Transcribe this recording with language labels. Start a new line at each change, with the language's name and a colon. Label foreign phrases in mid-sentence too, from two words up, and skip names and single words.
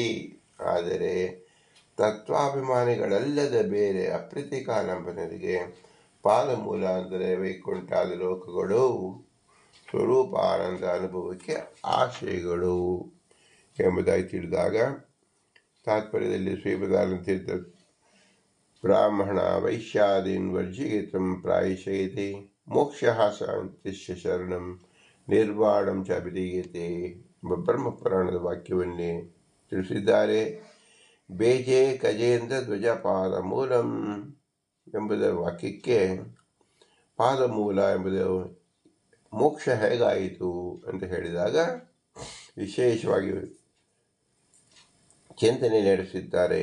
Kannada: ಆದರೆ ತತ್ವಾಭಿಮಾನಿಗಳಲ್ಲದ ಬೇರೆ ಅಪ್ರತಿಕಾಲಂಬನರಿಗೆ ಪಾದಮೂಲ ಅಂದರೆ ವೈಕುಂಠಾದ ಲೋಕಗಳು ಸ್ವರೂಪ ಆನಂದ ಅನುಭವಕ್ಕೆ ಆಶ್ರಯಗಳು ಎಂಬುದಾಗಿ ತಿಳಿದಾಗ, ತಾತ್ಪರ್ಯದಲ್ಲಿ ಶ್ರೀಪದಾನಂತೀರ್ಥ
Sanskrit: ಬ್ರಾಹ್ಮಣ ವೈಶ್ಯಾದೀನ್ ವರ್ಜಿತಂ ಪ್ರಾಯಶಯತೆ ಮೋಕ್ಷ ಶಾಂತಿಶ್ಚ ಶರಣಂ ನಿರ್ವಾಣಂ ಚ ಅಭಿಧೀಯತೆ
Kannada: ಎಂಬ ಬ್ರಹ್ಮಪುರಾಣದ ವಾಕ್ಯವನ್ನೇ ತಿಳಿಸಿದ್ದಾರೆ.
Sanskrit: ಬೇಜೆ ಗಜೇಂದ್ರ ಧ್ವಜ ಪಾದ ಮೂಲಂ
Kannada: ಎಂಬುದರ ವಾಕ್ಯಕ್ಕೆ ಪಾದಮೂಲ ಎಂಬುದು ಮೋಕ್ಷ ಹೇಗಾಯಿತು ಅಂತ ಹೇಳಿದಾಗ ವಿಶೇಷವಾಗಿ ಚಿಂತನೆ ನಡೆಸಿದ್ದಾರೆ.